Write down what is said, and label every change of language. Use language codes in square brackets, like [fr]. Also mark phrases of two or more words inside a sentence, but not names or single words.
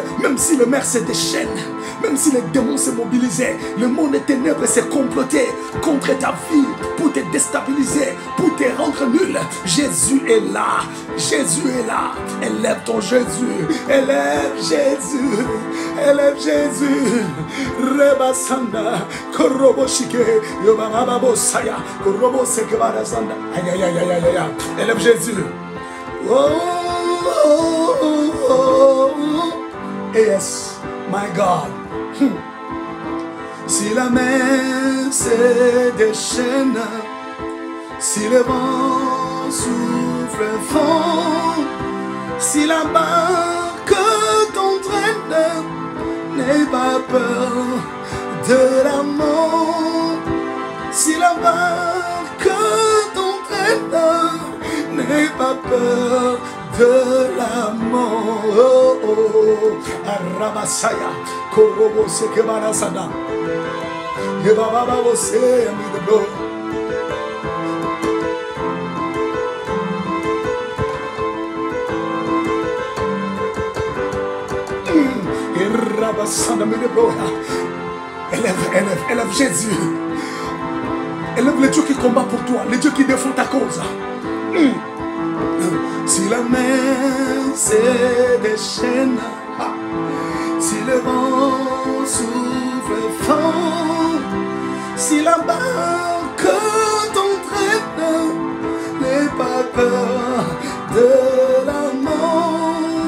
[fr] Même si le mer se déchaîne, même si les démons se mobilisaient, le monde des ténèbres s'est comploté contre ta vie pour te déstabiliser, pour te rendre nul. Jésus est là. Jésus est là. Élève ton Jésus. Élève Jésus. Élève Jésus. Rebasanda. Koroboshike. Yobababo Saya. Koroboseke Barazanda. Aïe aïe aïe aïe aïe aïe. Élève Jésus. Oh, oh, oh, oh. [en] Yes, my God. [fr] Si la mer se déchaîne, si le vent souffle fort, si la barque t'entraîne, n'aie pas peur de la mort. Si la barque t'entraîne, n'aie pas peur de la mort. Oh, oh. Arabasaya, Korobo Sekebarasada, Yebababo se amidro. Irabasada midro. Élève Jésus. Élève le Dieu qui combat pour toi, le Dieu qui défend ta cause. Si la mer se déchaîne, si le vent souffle fort, si la barque t'entraîne, n'aie pas peur de la mort.